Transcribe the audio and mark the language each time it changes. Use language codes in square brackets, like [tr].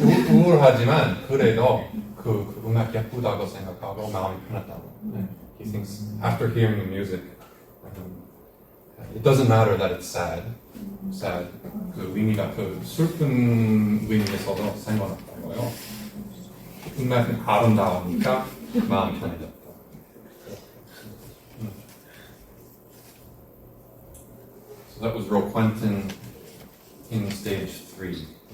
[ko] 우울하지만 그래도 그 음악 예쁘다고 생각하고 마음이 편하다고. [en] He thinks after hearing the music, it doesn't matter that it's sad. [ko] 그 의미가 그 슬픈 의미에서도 상관없다고요. 음악은 아름다우니까 마음이 편해졌다. [en] So that was Roquentin in stage 3.